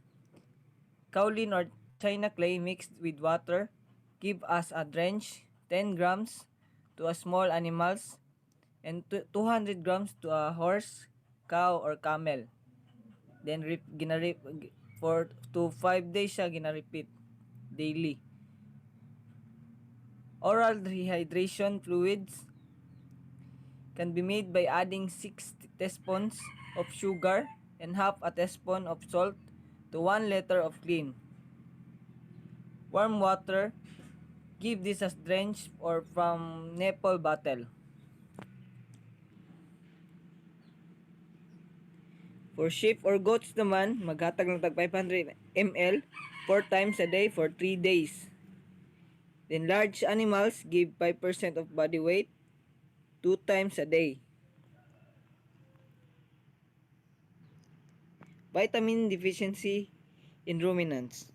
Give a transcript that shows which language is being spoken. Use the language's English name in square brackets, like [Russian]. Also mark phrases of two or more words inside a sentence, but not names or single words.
[English] Kaolin or China clay mixed with water. Give as a drench 10 grams to a small animals and 200 grams to a horse, cow, or camel. Then for to 5 days [Hiligaynon] siya gina-repeat [English] daily. Oral rehydration fluids can be made by adding 6 teaspoons of sugar and half a teaspoon of salt to 1 liter of clean warm water. Give this as drench or from nipple bottle. For sheep or goats [Hiligaynon] naman, maghatag ng tag [English] 500 ml 4 times a day for 3 days. Then large animals, give 5% of body weight 2 times a day. Vitamin deficiency in ruminants.